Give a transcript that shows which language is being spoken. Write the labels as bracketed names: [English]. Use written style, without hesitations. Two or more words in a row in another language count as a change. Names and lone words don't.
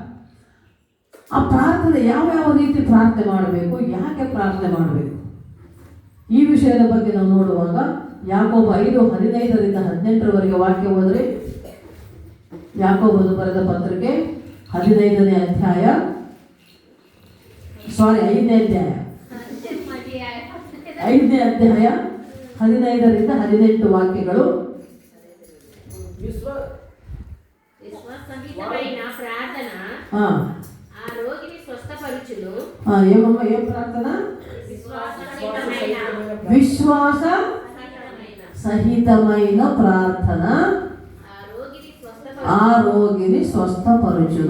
[Kannada] ಆ ಪ್ರಾರ್ಥನೆ ಯಾವ ರೀತಿ ಪ್ರಾರ್ಥನೆ ಮಾಡಬೇಕು, ಯಾಕೆ ಪ್ರಾರ್ಥನೆ ಮಾಡಬೇಕು, ಈ ವಿಷಯದ ಬಗ್ಗೆ ನಾವು ನೋಡುವಾಗ ಯಾಕೋಬ 5:15-18 ವಾಕ್ಯ ಹೋದರೆ, ಯಾಕೋಬನು ಬರೆದ ಪತ್ರಿಕೆ 5ನೇ ಅಧ್ಯಾಯ 15-18 ವಾಕ್ಯಗಳು. [Telugu] ఏం ప్రార్థన? విశ్వాస సహితమైన ప్రార్థన ఆ రోగిని స్వస్థపరచును.